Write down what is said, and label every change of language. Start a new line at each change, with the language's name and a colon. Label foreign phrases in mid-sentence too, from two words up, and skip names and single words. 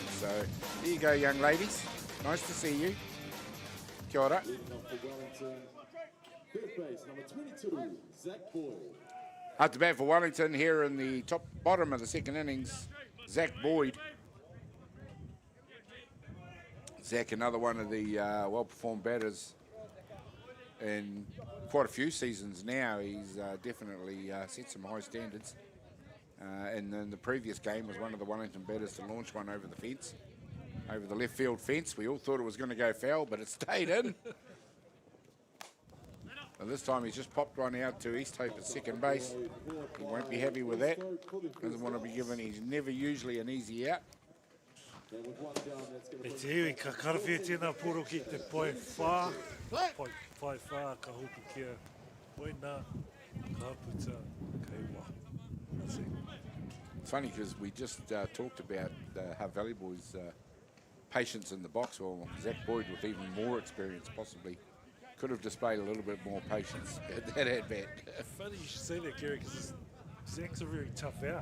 English: So there you go, young ladies. Nice to see you.
Māori: Kia ora.
English: Up to bat for Wellington here in the bottom of the second innings, Zach Boyd. Zach, another one of the well-performed batters in quite a few seasons now. He's definitely set some high standards. And then the previous game was one of the Wellington batters to launch one over the fence, over the left field fence. We all thought it was going to go foul, but it stayed in. And this time he's just popped one out to East Hope at second base. He won't be happy with that. Doesn't want to be given, he's never usually an easy out.
Māori: E te iwi, ka karawhia tēnā poro ki te pai whā, pai whā, ka hopu kia, oi nā, ka haputa, kei wā.
English: That's it. It's funny because we just talked about the Hutt Valley boys' patience in the box. Well, Zach Boyd with even more experience possibly could have displayed a little bit more patience at that at-bat. Funny you should say that, Gary, because Zach's a very tough out.